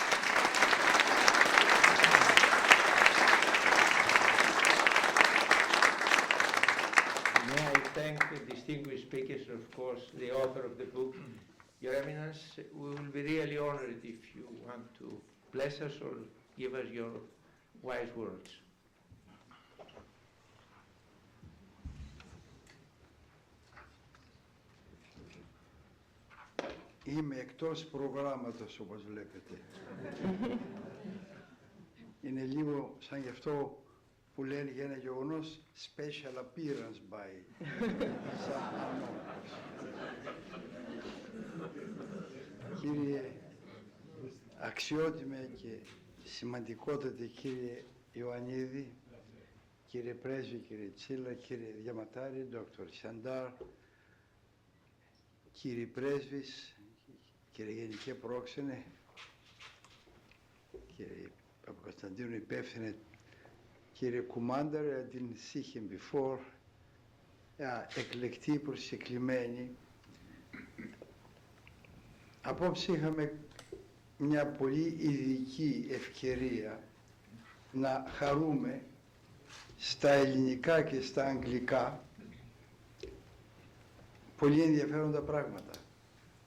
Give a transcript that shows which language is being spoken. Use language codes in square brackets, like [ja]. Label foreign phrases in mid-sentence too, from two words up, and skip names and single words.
[en] May I thank the distinguished speakers, of course, the author of the book. Your Eminence, we will be really honored if you want to bless us or give us your wise words. [el] Είμαι εκτός προγράμματος, όπως βλέπετε. Είναι λίγο σαν γι' αυτό που λένε για ένα γεγονός [en] special appearance by some anonymous. [el] Κύριε αξιότιμε και σημαντικότατε κύριε Ιωαννίδη, κύριε Πρέσβη, κύριε Τσίλα, κύριε Διαμαντάρη, Dr. TSIANTAR, κύριε Πρέσβης, κύριε Γενικέ Πρόξενε, κύριε Παπακοσταντίνου υπεύθυνε, κύριε Commander, [en] I didn't see him before, [el] εκλεκτοί προσκεκλημένοι. Απόψε είχαμε μια πολύ ειδική ευκαιρία να χαρούμε στα ελληνικά και στα αγγλικά πολύ ενδιαφέροντα πράγματα.